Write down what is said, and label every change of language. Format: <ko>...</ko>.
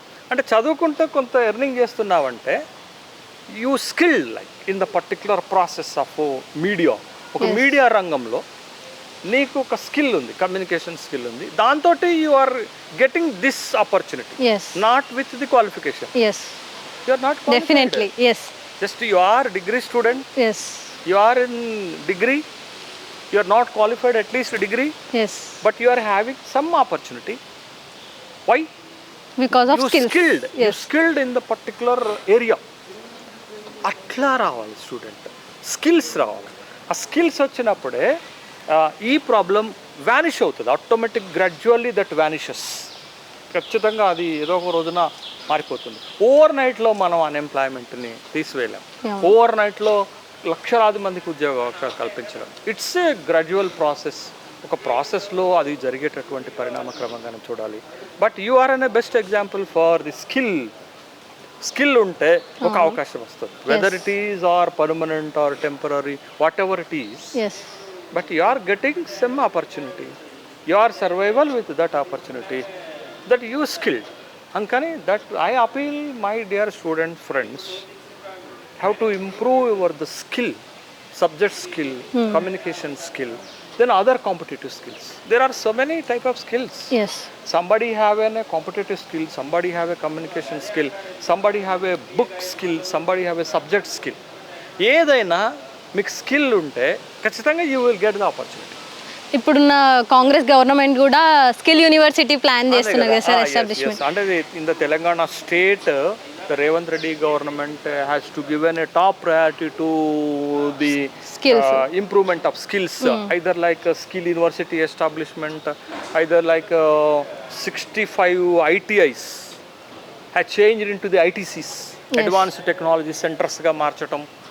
<te>అంటే చదువుకుంటూ కొంత earning చేస్తున్నావంటే</te> <en>You skill like in the particular process of media.</en> <te>ఒక మీడియా రంగంలో నీకు ఒక స్కిల్ ఉంది, కమ్యూనికేషన్ స్కిల్ ఉంది, దాంతో</te> <en>You are getting this opportunity, not with the qualification. You are not definitely just you are degree student, you are in degree, you are not qualified at least degree, but you are having some opportunity. Why? Because of skills. You skilled in the particular area.</en> <te>అట్లా రావాలి student, skills రావాలి. ఆ skills వచ్చినప్పుడే ఈ problem vanish అవుతుంది automatic.</te> <en>Gradually that vanishes.</en> <te>ఖచ్చితంగా అది ఏదో ఒక రోజున మారిపోతుంది. ఓవర్ నైట్లో మనం అన్ఎంప్లాయ్మెంట్ని తీసివేయలేం. ఓవర్ నైట్లో లక్షలాది మందికి ఉద్యోగ అవకాశాలు కల్పించడం.</te> <en>It's a gradual process.</en> <te>ఒక ప్రాసెస్లో అది జరిగేటటువంటి పరిణామక్రమంగానే చూడాలి.</te> <en>but you are an a best example for the skill</en> <te>ఉంటే ఒక అవకాశం వస్తుంది.</te> <en>Whether it is or permanent or temporary, whatever it is, but you are getting some opportunity. You are survival with that opportunity, that you skilled. Ankani, that I appeal my dear student friends, have to improve the skill, subject skill, communication skill, then other competitive skills. There are so many type of skills. Somebody have a competitive skill, somebody have a communication skill, somebody have a book skill, somebody have a subject skill.</en> <te>ఏదైనా మీకు skill ఉంటే ఖచ్చితంగా</te> <en>You will get the opportunity.</en> <te>ఇప్పుడున్న Congress government కూడా skill university plan చేస్తున్నారు కదా sir establishment.</te> <en>అంటే in the Telangana state the Revanth Reddy government has to given a top priority to the improvement of skills, either like skill university establishment, either like 65 ITIs has changed into the ITCs, advanced technology సెంటర్స్గా</en> <te>మార్చడం.</te>